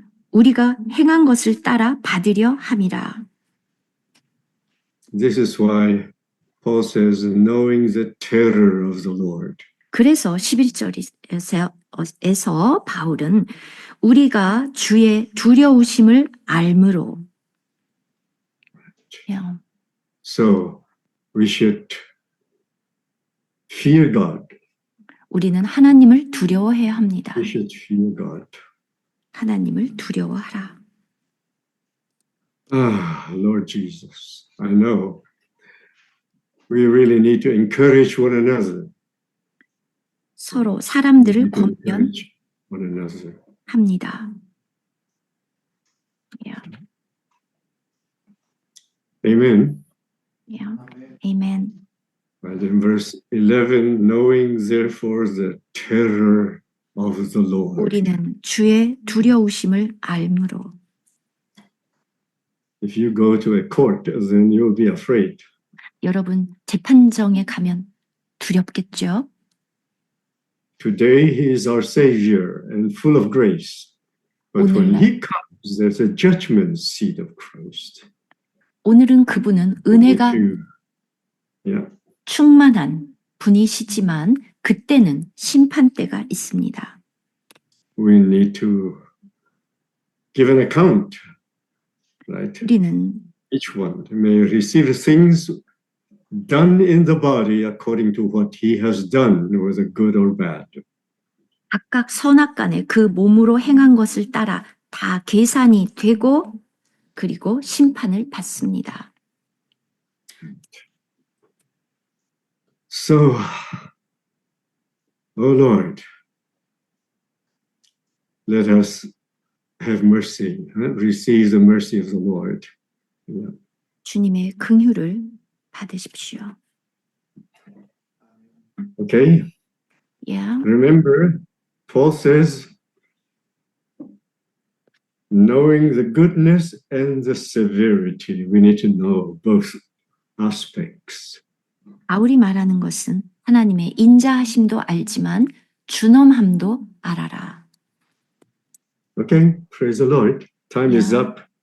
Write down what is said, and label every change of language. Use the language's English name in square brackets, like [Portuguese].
[Korean] 우리가 행한 것을 따라 받으려 함이라. [English] This is why Paul says, knowing the terror of the Lord. [Korean] 그래서 11절에서 바울은 우리가 주의 두려우심을 알므로. [English] So we should fear God. [Korean] 우리는 하나님을 두려워해야 합니다. [English] We should fear God. [Korean] 하나님을 두려워하라. [English] Ah, Lord Jesus, I know we really need to encourage one another. [Korean] 서로 사람들을 [English] Encourage one another. [Korean] 권면합니다. [English] Amen. [Korean] 아멘. [English] And in verse 11, knowing therefore the terror of the Lord. [Korean] 우리는 주의 두려우심을 알므로. [English] If you go to a court, then you'll be afraid. [Korean] 여러분 재판정에 가면 두렵겠죠? [English] Today he is our Savior and full of grace. But when he comes, there's a judgment seat of Christ. [Korean] 오늘은 그분은 은혜가 충만한 분이시지만 그때는 심판대가 있습니다. [English] We need to give an account, right? [Korean] 우리는 [English] Each one may receive things done in the body according to what he has done, whether good or bad. [Korean] 각각 선악간에 그 몸으로 행한 것을 따라 다 계산이 되고 그리고 심판을 받습니다. [English] So, oh Lord, let us have mercy, receive the mercy of the Lord. [Korean] 주님의 긍휼을 받으십시오. [English] Okay? Remember, Paul says, knowing the goodness and the severity, we need to know both aspects. [Korean] 바울이 말하는 것은 하나님의 인자하심도 알지만 준엄함도 알아라. [English] Okay, praise the Lord. Time is up.